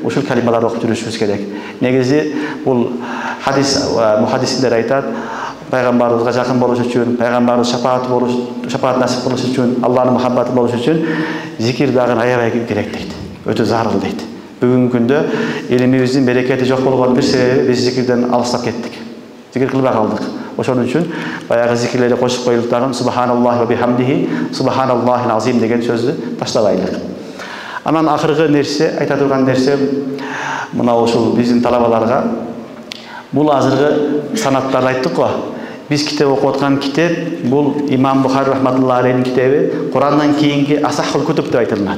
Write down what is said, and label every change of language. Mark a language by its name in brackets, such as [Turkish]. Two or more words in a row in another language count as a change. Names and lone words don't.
[Kyrgyz] Ушул калималарды окуп жүрүшүбүз керек. Негизи бул хадис мухаддисиндер айтат, пайгамбарыбызга жакын болуш үчүн, пайгамбарыбыз шафаат насип кылыш үчүн, Аллахтын махаббаты болуш үчүн зикир дагы аябай керек дейт. Өтө зарыл дейт. Бүгүнкү күндө илимибиздин берекети жок болгон бир себеби биз зикирден алыстап кеттик. Зикир кылбай калдык. Ошон үчүн баягы зикирлерди кошуп коюлуп дагы [Arabic] سبحان الله وبحمده سبحان الله العظيم [Kyrgyz] деген сөздү таштабайлык. Анан акыркы нерсе, айта турган нерсе мына ушул биздин талабаларга бул азыркы санаттарды айттык го. Биз китеп окуп аткан китеп бул Имам Бухари [Arabic] رحمة الله عليه [Kyrgyz] китеби, Курандан кийинки [Arabic] أصح الكتب [Kyrgyz] деп айтылат.